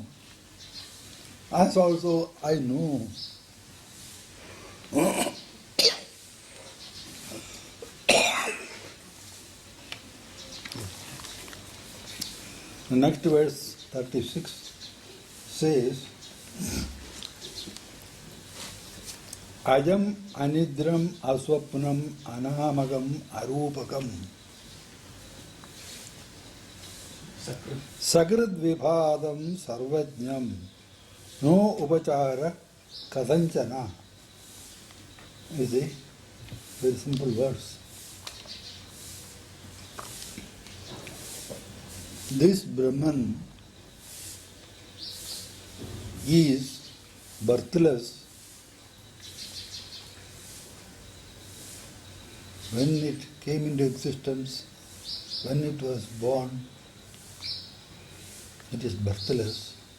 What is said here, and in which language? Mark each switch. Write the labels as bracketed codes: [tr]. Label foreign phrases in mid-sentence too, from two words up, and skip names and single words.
[en] As also I know. The next verse, 36, says, [sa] Ajam anidram aswapnam anamagam arupakam Sagrid vibhadam sarvajnam no upachara kasanchana. [en] Is a very simple verse. This Brahman is birthless. When it came into existence, when it was born, it is birthless.